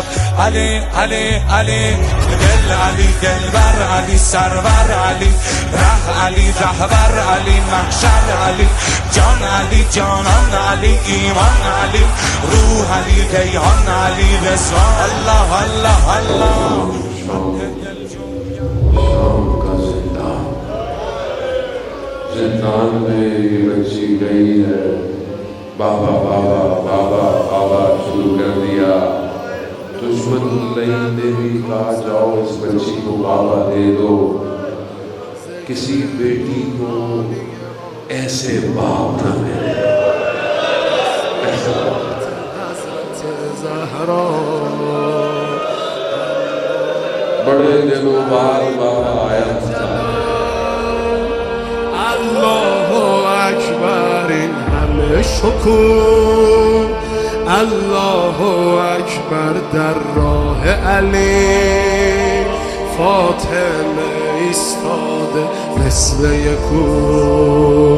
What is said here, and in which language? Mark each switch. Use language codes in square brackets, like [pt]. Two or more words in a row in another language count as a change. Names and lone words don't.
[fa] علی علی علی دل علی دلبر علی سرور علی ره علی رهبر علی محشر علی جان علی جانان علی ایمان علی روح علی کیهان علی رضوان. [ar] الله الله الله. [ur] شام کا زندان میں بچی گئی ہے. بابا بابا بابا بابا شروع کر دیا. دشمن نہیں نے بھی کہا جاؤ اس بچی کو بابا دے دو. کسی بیٹی کو ایسے باپ نہ ملے. بڑے دنوں بعد بابا آیا تھا. [fa] الله اکبر این همه شکوه، الله اکبر در راه علی. فاطمه ایستاده مثل یک کوه.